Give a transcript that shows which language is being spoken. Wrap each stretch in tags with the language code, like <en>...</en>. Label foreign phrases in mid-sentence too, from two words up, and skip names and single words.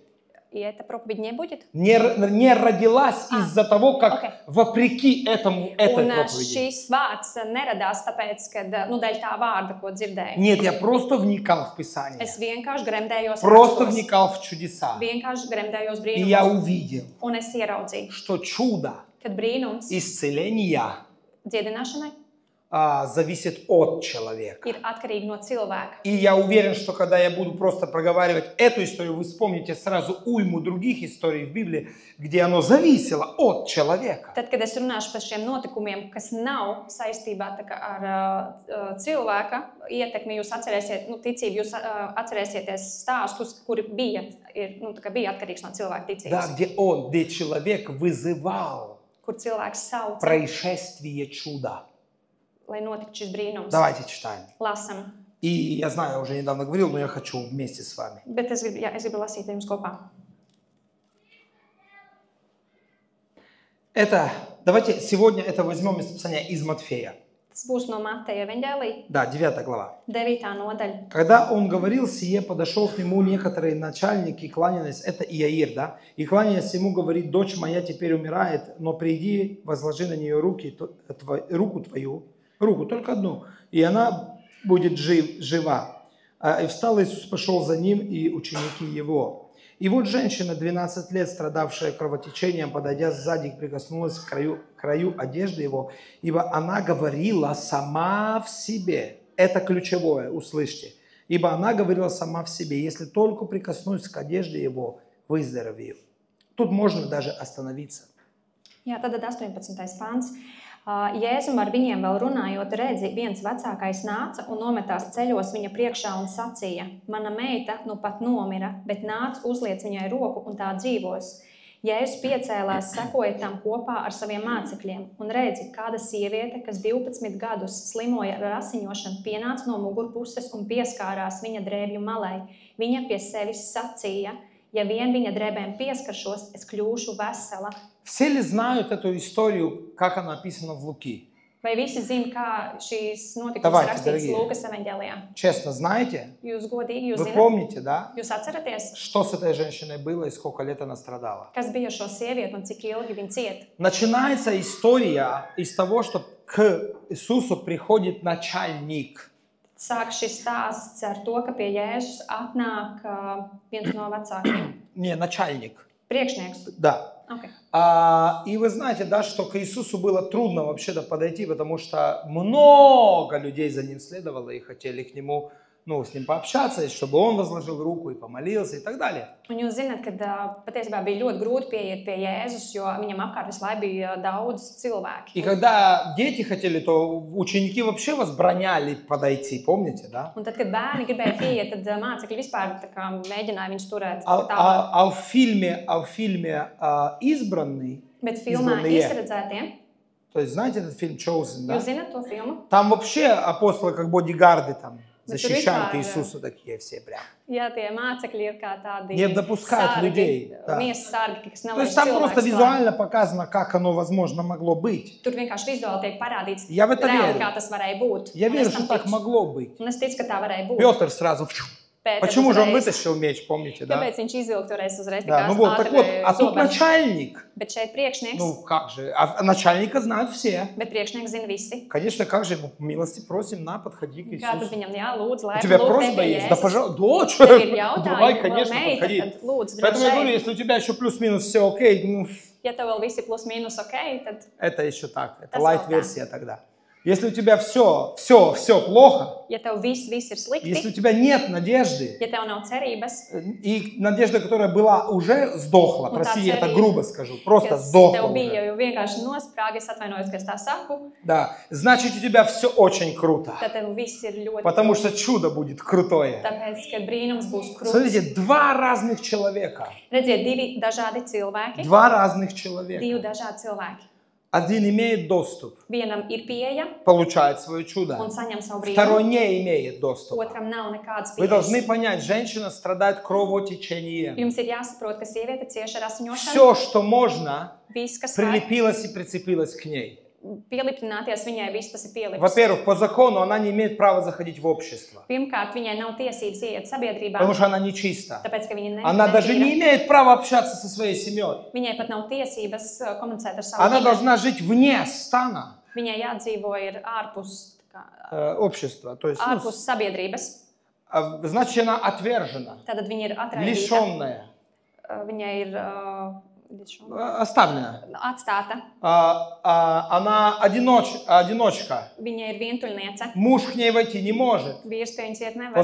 <ru>И эта проповедь не будет. Не родилась из-за того, как окей. вопреки этому этой Un проповеди.</ru> <lv>šīs vārds neradās tāpēc, ka, dēļ tā vārda, ko dzirdēju.</lv> <ru>Нет, я просто вникал в Писание.</ru> <lv>Es vienkārši gremdējos</lv> <ru>Просто</ru> <lv>rakstos.</lv> <ru>вникал в чудеса.</ru> <lv>Vienkārši gremdējos</lv> <ru>И я</ru> <lv>brīnumus.</lv> <ru>увидел,</ru> <lv>Un es ieraudzīju,</lv> <ru>что чудо</ru> <lv>kad brīnums</lv> <ru>исцеления</ru> <lv>dziedināšanai</lv> <ru>зависит от человека.</ru> <lv>ir atkarīgi no cilvēka.</lv> <ru>И я уверен, что когда я буду просто проговаривать эту историю, вы вспомните сразу уйму других историй в Библии, где оно зависело от человека.</ru> <lv>Tad, kad es runāšu par šiem notikumiem, kas nav saistībā tā kā ar cilvēka ietekmi, jūs atcerēsiet, ticību, jūs atcerēsieties stāstus, kuri bija atkarīgs no cilvēka</lv> <ru>Да,</ru> <lv>ticības.</lv> <ru>где человек вызывал</ru> <lv>Kur cilvēks sauca,</lv> <ru>происшествие чуда.</ru> <lv>lai notiktu šis brīnums.</lv> <ru>Давайте читаем.</ru> <lv>Lasam.</lv> <ru>И я знаю, я уже недавно говорил, но я хочу вместе с вами.</ru> <lv>Bet es gribu lasīt ar jums kopā.</lv> <ru>Давайте сегодня это возьмем местописание из Матфея.</ru> <lv>Tas būs no Mateja evaņģēlija,</lv> <ru>Да, 9 глава.</ru> <lv>9. nodaļa.</lv> <ru>Когда он говорил сие, подошел к нему некоторые начальники, кланяясь, это Иаир, да, и кланяясь ему, говорит: дочь моя теперь умирает, но приди, возложи на нее руку твою, руку только одну, и она будет жива. И встал Иисус, пошел за ним, и ученики его. И вот женщина, 12 лет, страдавшая кровотечением, подойдя сзади, прикоснулась к краю одежды его, ибо она говорила сама в себе. Это ключевое, услышьте. Ибо она говорила сама в себе: если только прикоснусь к одежде его, выздоровею. Тут можно даже остановиться.</ru> <lv>Jā, tad 18. pāns. Jēzum ar viņiem vēl runājot, redzi, viens vecākais nāca un nometās ceļos viņa priekšā un sacīja: mana meita nu pat nomira, bet nāc uzliec viņai roku un tā dzīvos. Jēzus piecēlās, sekoja tam kopā ar saviem mācekļiem, un redzi, kāda sieviete, kas 12 gadus slimoja ar asiņošanu, pienāca no mugurpuses un pieskārās viņa drēbju malai. Viņa pie sevis sacīja: ja vien viņa drēbēm pieskaršos, es kļūšu vesela.</lv> <ru>Все ли знают эту историю, как она описана в Луки?</ru> <lv>Vai visi zina, kā šīs notikums</lv> <ru>Давайте,</ru> <lv>rakstīts</lv> <ru>дорогие.</ru> <lv>Lūkas evaņģēlijā?</lv> <ru>Честно, знаете?</ru> <lv>Jūs godīgi, jūs</lv> <ru>Вы</ru> <lv>zināt,</lv> <ru>помните, да?</ru> <lv>jūs atceraties,</lv> <ru>Что с этой женщиной было и сколько лет она страдала?</ru> <lv>kas bija šo sievieti un cik ilgi viņa ciet?</lv> <ru>Начинается история из того, что к Иисусу приходит начальник.</ru> <lv>Sāk šis stāsts ar to, ka pie Jēzus atnāk viens no vecākiem.</lv> <ru>Не, начальник.</ru> <lv>Priekšnieks.</lv> <ru>Да. Okay. И вы знаете, да, что к Иисусу было трудно вообще-то подойти, потому что много людей за ним следовало и хотели к нему, с ним пообщаться, чтобы он возложил руку и помолился и так далее.</ru> <lv>Un jūs zināt, ka patiesībā bija ļoti grūti pieiet pie Jēzus, jo viņam apkārt visu laiku bija daudz cilvēki.</lv> <ru>И когда дети хотели, то ученики вообще возбраняли подойти, помните, да?</ru> <lv>Un tad, kad bērni gribēja pieiet, tad mācekļi vispār tā kā mēģināja viņus turēt tālāk.</lv> <ru>А в фильме «Избранный»,</ru> <lv>Bet filmā Izbranie. izredzētie,</lv> <ru>то есть знаете этот фильм «Chosen», да?</ru> <lv>jūs zināt to filmu?</lv> <ru>Там вообще апостолы как бодигарды там защищают</ru> <lv>vispār,</lv> <ru>Иисуса такие все прям.</ru> <lv>Jā, tie mācekļi ir kā tādi</lv> <ru>Не допускают людей. Да.</ru> <lv>miesas sargi, kas</lv> <ru>То</ru> <lv>nelaiž</lv> <ru>есть там просто</ru> <lv>cilvēkus klāt.</lv> <ru>визуально показано, как оно возможно могло быть.</ru> <lv>Tur vienkārši vizuāli tiek parādīts,</lv> <ru>Я в это</ru> <lv>reāli,</lv> <ru>верю.</ru> <lv>kā tas varēja būt.</lv> <ru>Я</ru> <lv>Un</lv> <ru>верю,</ru> <lv>es tam</lv> <ru>что так</ru> <lv>ticu.</lv> <ru>могло быть.</ru> <lv>Un es ticu, ka tā varēja būt.</lv> <ru>Петр сразу Почему же он вытащил меч, помните, да?</ru> <lv>Kāpēc viņš izvilka toreiz uzreiz</lv> <ru>Да,</ru> <lv>tikās</lv> <ru>ну вот, так вот, а тут</ru> <lv>zobenu?</lv> <ru>начальник.</ru> <lv>Bet šeit priekšnieks,</lv> <ru>Ну как же, а начальника знают все.</ru> <lv>bet priekšnieks zina visi.</lv> <ru>Конечно, как же, милости просим, на, подходи к</ru> <lv>Kā tad</lv> <ru>Иисусу.</ru> <lv>viņam jālūdz,</lv> <ru>У</ru> <lv>lai</lv> <ru>тебя</ru> <lv>lūdzu</lv> <ru>просьба</ru> <lv>tev</lv> <ru>есть? Да,</ru> <lv>Jēzus.</lv> <ru>пожалуйста, дочь.</ru> <lv>Tev ir jautājumi,</lv> <ru>Давай,</ru> <lv>vēl</lv> <ru>конечно,</ru> <lv>meita,</lv> <ru>подходи.</ru> <lv>tad lūdzu</lv> <ru>Поэтому я говорю,</ru> <lv>droši.</lv> <ru>если у тебя еще плюс-минус все окей, ну,</ru> <lv>Ja tev vēl visi plus mīnus ok, tad</lv> <ru>это еще так, это</ru> <lv>Tas</lv> <ru>лайт-версия тогда. Если у тебя все плохо,</ru> <lv>ja tev viss ir</lv> <ru>если</ru> <lv>slikti,</lv> <ru>у тебя нет надежды,</ru> <lv>ja tev nav cerības,</lv> <ru>и надежда, которая была, уже сдохла,</ru> <lv>Un</lv> <ru>прости,</ru> <lv>tā</lv> <ru>я это</ru> <lv>cerība,</lv> <ru>грубо скажу, просто</ru> <lv>kas</lv> <ru>сдохла</ru> <lv>tev bija</lv> <ru>уже.</ru> <lv>jau vienkārši nosprāga, es atvainojos, ka es tā saku,</lv> <ru>Да, значит, у тебя все очень круто,</ru> <lv>tad tev viss ir ļoti</lv> <ru>потому что чудо будет крутое.</ru> <lv>tāpēc, ka brīnums būs krūts.</lv> <ru>Смотрите, два разных человека,</ru> <lv>Redziet, divi dažādi cilvēki,</lv> <ru>два разных человека.</ru> <lv>divi dažādi cilvēki.</lv> <ru>Один имеет доступ,</ru> <lv>Vienam ir pieeja</lv> <ru>получает свое чудо,</ru> <lv>un saņem savu</lv> <ru>второй</ru> <lv>brīnumu,</lv> <ru>не имеет доступа.</ru> <lv>otram nav nekādas</lv> <ru>Вы должны</ru> <lv>pieejas.</lv> <ru>понять, женщина страдает кровотечением.</ru> <lv>Jums ir jāsaprot, ka sieviete cieš ar asiņošanu.</lv> <ru>Все, что можно,</ru> <lv>Viss, kas var</lv> <ru>прилепилось и прицепилось к ней.</ru> <lv>pielipināties viņai, viss tas ir pielips.</lv> <ru>Во-первых, по закону она не имеет права заходить в общество,</ru> <lv>Pirmkārt, viņai nav tiesības iet sabiedrībā,</lv> <ru>потому что она нечиста.</ru> <lv>tāpēc, ka viņa</lv> <ru>Она даже</ru> <lv>netīra.</lv> <ru>не имеет права общаться со своей семьей.</ru> <lv>Viņai pat nav tiesības komunicēt ar savu</lv> <ru>Она</ru> <lv>ģimeni.</lv> <ru>должна жить вне стана</ru> <lv>Viņai jādzīvo ir ārpus,</lv> <ru>общества. То есть, ну,</ru> <lv>ārpus sabiedrības.</lv> <ru>значит, она отвержена,</ru> <lv>Tātad viņa ir atraidīta.</lv> <ru>лишенная,</ru> <lv>Viņai ir</lv> <ru>оставлена.</ru> <lv>atstāta.</lv> <ru>Она одиночка.</ru> <lv>Viņa ir vientuļniece.</lv> <ru>Муж к ней войти не может.</ru> <lv>Vīrs pie viņas iet</lv> <ru>По</ru>